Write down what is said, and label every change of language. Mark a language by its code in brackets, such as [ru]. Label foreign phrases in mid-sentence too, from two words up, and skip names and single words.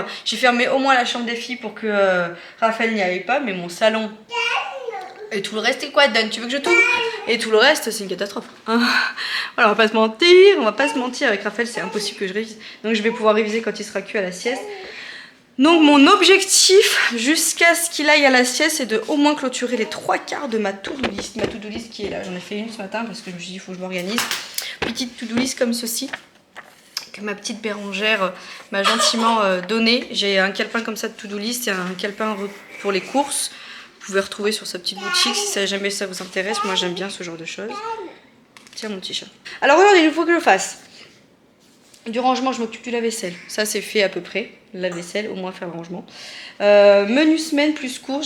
[fr] J'ai fermé au moins la chambre des filles pour que Raphaël n'y aille pas, mais mon salon et tout le reste, c'est quoi, Dan? Tu veux que je t'ouvre? Et tout le reste, c'est une catastrophe. Voilà, on va pas se mentir. Avec Raphaël, c'est impossible que je révise. Donc je vais pouvoir réviser quand il sera cuit à la sieste. Donc mon objectif, jusqu'à ce qu'il aille à la sieste, c'est de au moins clôturer les 3/4 de ma [en] to-do list. [fr] Ma [en] to-do list [fr] qui est là, j'en ai fait une ce matin parce que je me suis dit, il faut que je m'organise. Petite [en] to-do list [fr] comme ceci, que ma petite Bérangère m'a gentiment donné. J'ai un calepin comme ça de [en] to-do list [fr] et un calepin pour les courses. Vous pouvez retrouver sur sa petite boutique si jamais ça vous intéresse. Moi j'aime bien ce genre de choses. Tiens mon petit chat. Alors aujourd'hui il faut que je fasse du rangement, je m'occupe du lave-vaisselle. Ça c'est fait à peu près. Le lave-vaisselle, au moins faire le rangement. Menu semaine plus court.